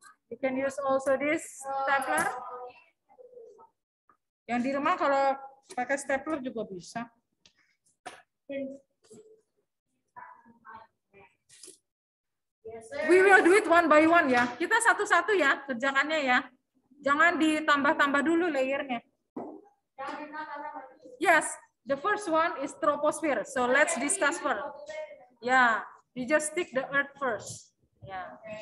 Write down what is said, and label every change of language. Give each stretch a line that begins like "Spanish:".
English: You can use also this stapler.
Indonesian: Yang di rumah kalau pakai stapler juga bisa.
English: We will do it one by one ya.
Indonesian: Kita satu-satu ya kerjakannya ya. Jangan ditambah-tambah dulu layernya.
English: Yes, the first one is troposphere. So let's discuss first. Yeah, you just stick the earth first. Yeah.